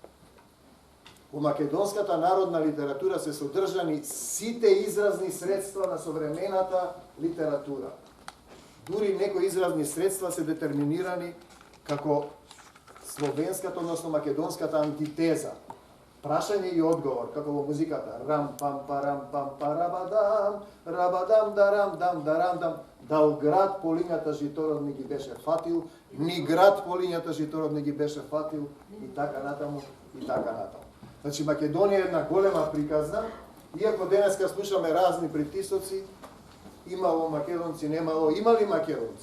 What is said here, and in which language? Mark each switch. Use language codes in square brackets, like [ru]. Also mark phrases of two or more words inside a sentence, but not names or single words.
[mk] Во македонската народна литература се содржани сите изразни средства на современата литература. Дури некои изразни средства се детерминирани како словенската, односно македонската антитеза. Прашање и одговор, како во музиката. Рам пам парам пам парабадам, рабадам дарам дам дарам дам. Дал град по лињата житород не ги беше фатил, ни град по лињата житород не ги беше фатил, и така натаму, и така натаму. Значи, Македонија е една голема приказна, иако денеска слушаме разни притисоци, имало македонци, немало, има ли македонци?